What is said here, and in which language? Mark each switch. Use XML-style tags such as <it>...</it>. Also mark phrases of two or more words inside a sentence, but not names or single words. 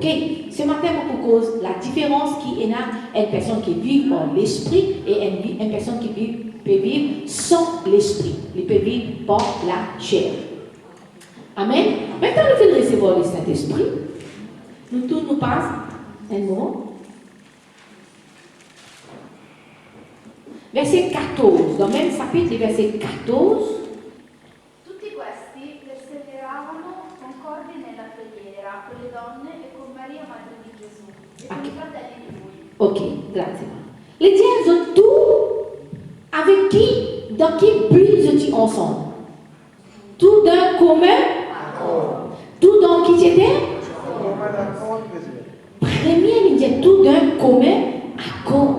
<fr>Ce matin, on propose la différence qui est là, une personne qui vit par l'esprit et une personne qui peut vivre sans l'esprit. Il peut vivre par la chair. Amen. Maintenant, nous faisons recevoir le Saint-Esprit. Nous tous nous passons un mot. Verset 14, dans le même chapitre, verset 14.</fr> <it>Tutti questi perseveravano concordi nella preghiera con le donne e con Maria, madre di Gesù, e con i fratelli di lui. Ok, grazie.</it> <fr>Les dieux ont tout avec qui, dans quel but ils sont ensemble? Tout d'un commun? Tout dans qui c'était? Premier, il dit tout d'un commun accord.</fr>